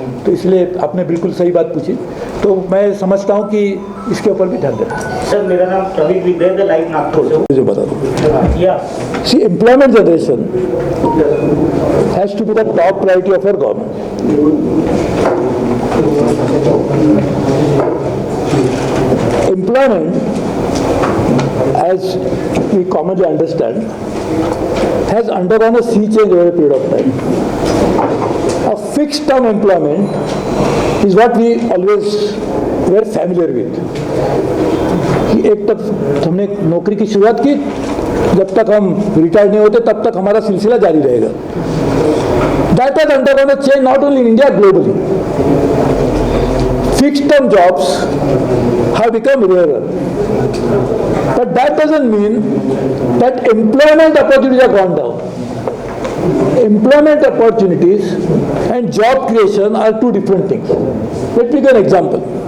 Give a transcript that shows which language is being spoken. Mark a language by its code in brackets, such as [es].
[hi] तो इसलिए आपने बिल्कुल सही बात पूछी, तो मैं समझता हूँ कि इसके ऊपर भी ध्यान देना। सर, मेरा नाम प्रवीण विद्यार्थी लाइव नागपुर से। मुझे बता दो। या [en] See employment generation has to be the top priority of our government. Employment, as we commonly understand, has undergone a sea change over a period of time. A fixed term employment is what we always were familiar with. [hi] एक तक हमने नौकरी की शुरुआत की, जब तक हम रिटायर नहीं होते तब तक हमारा सिलसिला जारी रहेगा। [en] That has undergone a change not only in India, globally. Fixed term jobs have become rarer, but that doesn't mean that employment opportunities have gone down. Employment opportunities and job creation are two different things. Let me give an example.